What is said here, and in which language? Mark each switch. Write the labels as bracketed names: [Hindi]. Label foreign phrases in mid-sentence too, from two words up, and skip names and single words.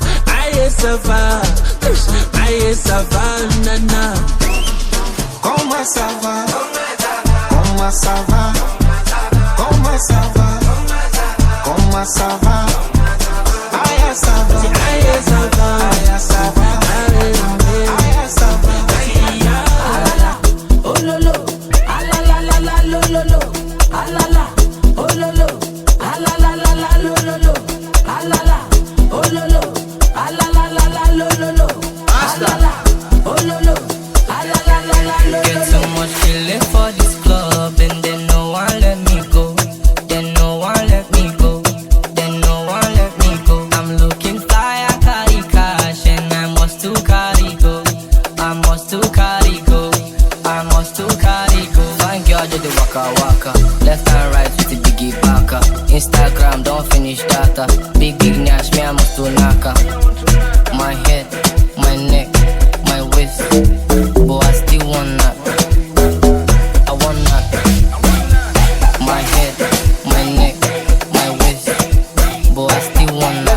[French] Aïe, ça va. Aïe, ça va, nana. Comment ça va? Comment ça va? Comment ça va? Comment ça va? Aïe, ça va. Aïe, ça va. Aïe, ça va. Aïe, ça va. Oh lolo, ah la la la la lo lolo, ah la la, oh lolo, ah la la la la lo lolo, ah la la, oh lolo, ah la la la la lo lolo, ah la la, oh lolo, ah la la la la lo lolo. [English] Get so much feeling for this club and then no one let me go, then no one let me go, then no one let me go. I'm looking fly, I carry cash and I must to carry go, I must to carry go. I must to carry go. Fine girl do the waka waka, left and right with the biggie baka. Instagram don't finish data. Big nash me I must to naka. My head, my neck, my waist, but I still want that. I want that. My head, my neck, my waist, but I still want that.